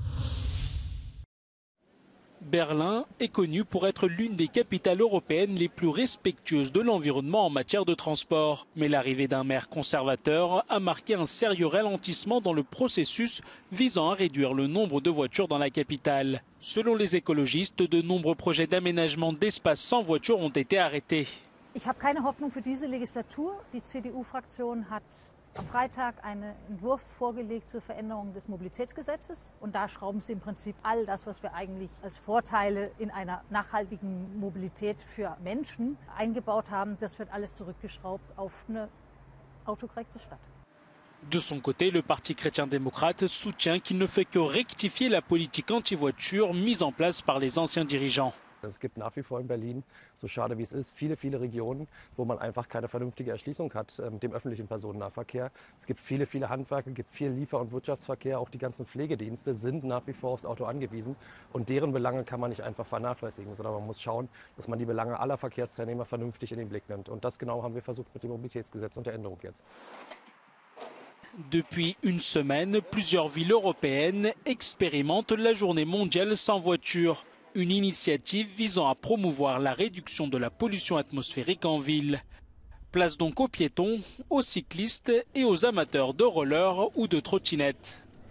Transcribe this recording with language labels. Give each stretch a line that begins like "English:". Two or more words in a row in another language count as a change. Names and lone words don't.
French: Berlin est connue pour être l'une des capitales européennes les plus respectueuses de l'environnement en matière de transport. Mais l'arrivée d'un maire conservateur a marqué un sérieux ralentissement dans le processus visant à réduire le nombre de voitures dans la capitale. Selon les écologistes, de nombreux projets d'aménagement d'espaces sans voiture ont été arrêtés.
German: Ich habe keine Hoffnung für diese Legislatur. Die CDU-Fraktion hat am Freitag einen Entwurf vorgelegt zur Veränderung des Mobilitätsgesetzes. Und da schrauben sie im Prinzip all das, was wir eigentlich als Vorteile in einer nachhaltigen Mobilität für Menschen eingebaut haben, das wird alles zurückgeschraubt auf eine autokorrekte Stadt.
French: De son côté, le Parti chrétien-démocrate soutient qu'il ne fait que rectifier la politique anti-voiture mise en place par les anciens dirigeants.
German: Es gibt nach wie vor in Berlin, so schade wie es ist, viele Regionen, wo man einfach keine vernünftige Erschließung hat mit dem öffentlichen Personennahverkehr. Es gibt viele Handwerker, es gibt viel Liefer- und Wirtschaftsverkehr. Auch die ganzen Pflegedienste sind nach wie vor aufs Auto angewiesen. Und deren Belange kann man nicht einfach vernachlässigen, sondern man muss schauen, dass man die Belange aller Verkehrsteilnehmer vernünftig in den Blick nimmt. Und das genau haben wir versucht mit dem Mobilitätsgesetz und der Änderung jetzt.
French: Depuis une semaine, plusieurs villes européennes expérimentent la journée mondiale sans voiture. Une initiative visant à promouvoir la réduction de la pollution atmosphérique en ville. Place donc aux piétons, aux cyclistes et aux amateurs de roller ou de trottinettes.